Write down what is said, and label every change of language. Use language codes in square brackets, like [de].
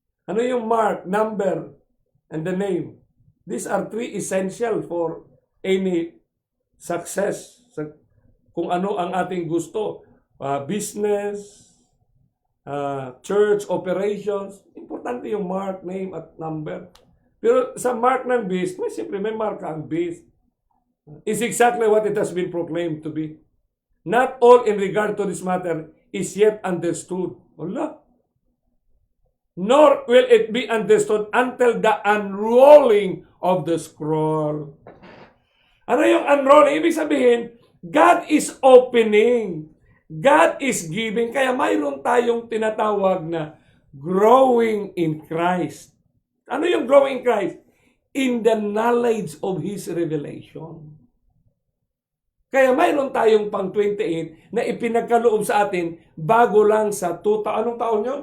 [tl] Ano yung [en] mark, number, and the name? These are three essential for any success. [tl] Kung ano ang ating gusto. [en] Business, church, operations. [tl] Importante yung mark, name, at number. Pero sa mark ng beast, may marka ang beast. [en] It's exactly what it has been proclaimed to be. Not all in regard to this matter is yet understood. [tl] Wala. [en] Nor will it be understood until the unrolling of the scroll. [tl] Ano yung [en] unrolling? [tl] Ibig sabihin, [en] God is opening. God is giving. [tl] Kaya mayroon tayong tinatawag na growing in Christ. Ano yung [en] growing in Christ? In the knowledge of His revelation. [tl] Kaya mayroon tayong pang 28 na ipinagkaloob sa atin bago lang sa anong taon nyo?